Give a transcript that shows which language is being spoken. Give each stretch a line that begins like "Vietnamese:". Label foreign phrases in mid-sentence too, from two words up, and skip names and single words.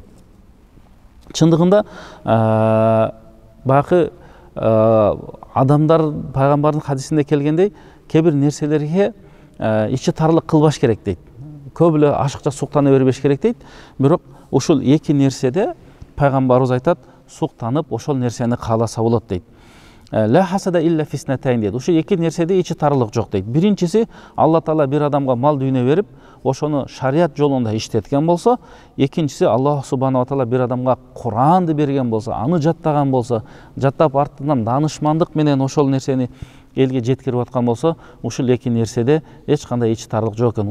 Kyrgyz: Чындыгында бакы адамдар пайгамбардын хадисинде келгендей, кээ бир нерселерге ичи тарлык кылбаш керек дейт. Көп эле ашыкча суктана бербеш керек дейт. Бирок ушул эки нерседе пайгамбарыбыз айтат, суктанып ошол нерсени кааласа болот дейт.
Arabic: لا حسد إلا في اثنتين дейді.
Kyrgyz: Ошо эки нерседе ичи тарылык жок дейт. Биринчиси, Алла Таала бир адамга мал дүйнө берип, ошону шарият жолунда иштеткен болсо, экинчиси Аллах
Arabic: سبحانه وتعالى
Kyrgyz: бир адамга Куранды берген болсо, аны жаттаган болсо, жаттап артынан данышмандык менен ошол нерсени элге жеткирип аткан болсо, ушул эки нерседе эч кандай ичи тарылык жок экен.